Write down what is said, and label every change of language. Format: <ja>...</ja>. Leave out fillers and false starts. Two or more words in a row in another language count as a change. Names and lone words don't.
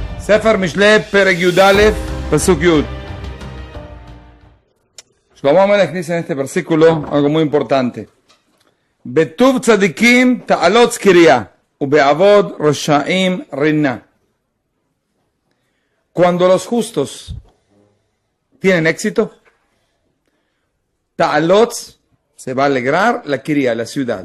<he>ספר משלי, פרק יוד אלף, פסוק יוד. שלמה המלך</he> <es>dice en este versículo algo muy importante.</es> <he>בטוב צדיקים תעלץ קריה, ובאבד רשעים רנה.</he> <es>Cuando los justos tienen éxito, ta'alot se va a alegrar la kiria, la ciudad.</es>